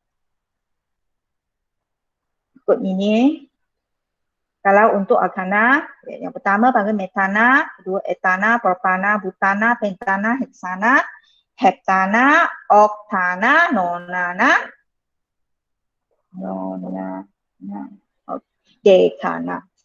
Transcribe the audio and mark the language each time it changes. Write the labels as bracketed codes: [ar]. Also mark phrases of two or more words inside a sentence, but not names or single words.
[id] Ikut ini. Kalau untuk alkana, yang pertama panggil metana, kedua etana, propana, butana, pentana, heksana, heptana, oktana, nonana, dekana.